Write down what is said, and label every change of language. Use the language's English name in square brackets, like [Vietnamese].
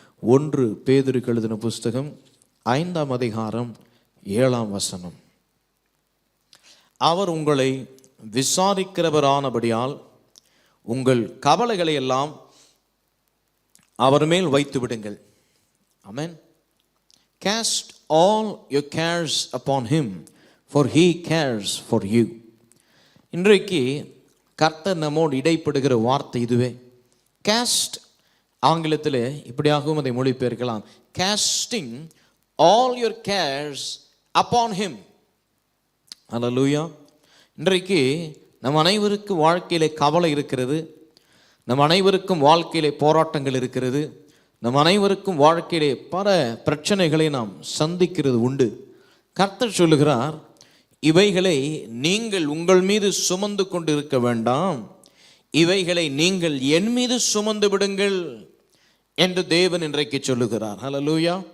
[Tamil] 1 பேதுருக்கு எழுதின புஸ்தகம் 5ஆம் அதிகாரம் 7ஆம் வசனம். அவர் உங்களை விசாரிக்கிறவரானபடியால் உங்கள் கவலைகளை எல்லாம் அவர் மேல் வைத்து விடுங்கள். ஆமென். [English] Cast all your cares upon him, for he cares for you. [Tamil] இன்றைக்கு கர்த்தர் நம்மோடு இடைப்படுகிற வார்த்தை இதுவே. Cast ஆங்கிலத்தில் இப்படியாகவும் அதை மொழிபெயர்க்கலாம். [English] Casting all your cares upon him. [Tamil] அல்லேலூயா. இன்றைக்கு நம் அனைவருக்கும் வாழ்க்கையிலே கவலை இருக்கிறது. நம் அனைவருக்கும் வாழ்க்கையிலே போராட்டங்கள் இருக்கிறது. நம் அனைவருக்கும் வாழ்க்கையிலே பல பிரச்சனைகளை நாம் சந்திக்கிறது உண்டு. கர்த்தர் சொல்லுகிறார், இவைகளை நீங்கள் உங்கள் மீது சுமந்து கொண்டு இருக்க வேண்டாம், இவைகளை நீங்கள் என் மீது சுமந்து விடுங்கள் என்று தேவன் இன்றைக்கு சொல்லுகிறார். ஹல்லேலூயா.